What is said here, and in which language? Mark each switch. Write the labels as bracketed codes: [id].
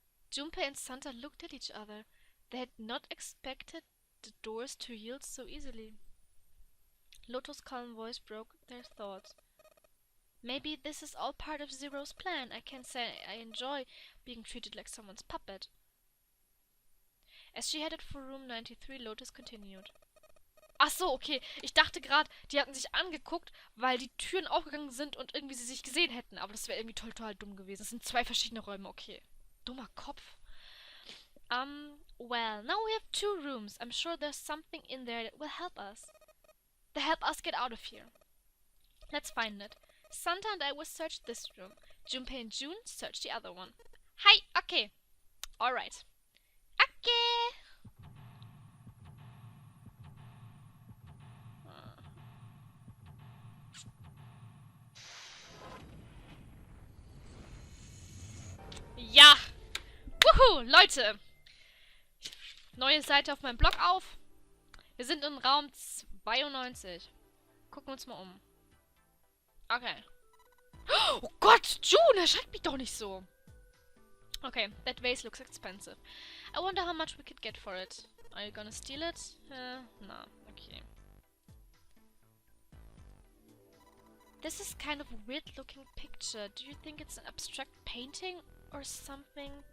[en] Junpei and Santa looked at each other. They had not expected the doors to yield so easily. Lotus' calm voice broke their thoughts. Maybe this is all part of Zero's plan. I can't say I enjoy being treated like someone's puppet. As she headed for room 93, Lotus continued. [de] Ach so, okay. Ich dachte gerade, die hatten sich angeguckt, weil die Türen aufgegangen sind und irgendwie sie sich gesehen hätten. Aber das wäre irgendwie total dumm gewesen. Es sind 2 verschiedene Räume, okay. Dummer Kopf. [en] Well, now we have 2 rooms. I'm sure there's something in there that will help us. They'll help us get out of here. Let's find it. Santa and I will search this room. Junpei and June search the other one. Hi, okay. Alright. Okay. [de] Ja! Wuhu, Leute! Neue Seite auf meinem Blog auf. Wir sind in Raum 92. Gucken wir uns mal um. Okay. Oh Gott, June, erschreckt mich doch nicht so. [en] Okay, that vase looks expensive. I wonder how much we could get for it. Are you gonna steal it? No, okay. This is kind of a weird looking picture. Do you think it's an abstract painting or something?